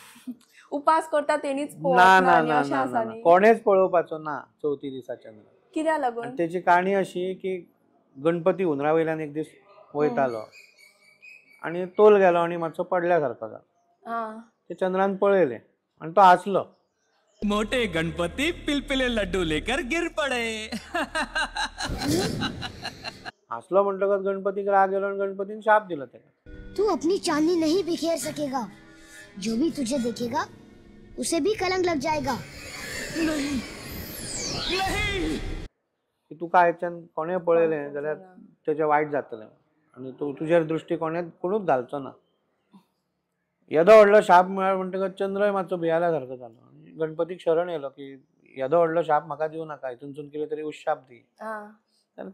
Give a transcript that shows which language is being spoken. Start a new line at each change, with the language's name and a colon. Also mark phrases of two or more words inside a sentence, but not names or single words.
Konkani: उपास करता तेणीच ना पळोवप ना ना आनी ना अशें ना आसा ना न्ही. कोणेच पळोवपाचो ना चवथी दिसाच्या. कित्याक लागून? आनी तेची काणी अशी की गणपती हुंदरा वयल्यान एक दीस वयतालो आनी तोल गेलो आनी मातसो पडल्या सारको जालो. हां. ते चंद्रान पळयलें आनी तो हांसलो.
Hindi: मोटे गणपति पिलपिले लड्डू लेकर गिर पड़े.
Konkani: हांसलो म्हणटकच गणपतीक राग गेलो आनी गणपतीन शाप दिलो ताका.
Hindi: तू अपनी चांदनी नहीं बिखेर सकेगा, जो भी तुझे देखेगा उसे भी कलंक लग जाएगा.
Konkani: की तुका आयच्यान कोणें पळयलें जाल्यार तेचें वायट जातलें आनी तूं तुजेर दृश्टी कोणूच घालचो ना. येदो व्हडलो शाप मेळ्ळो म्हणटकच चंद्रय मातसो भियाल्या सारको जालो. आनी गणपतीक शरण येयलो की येदो व्हडलो शाप म्हाका दिवं नाका, हितूनसून कितें तरी उशाप दी. हां.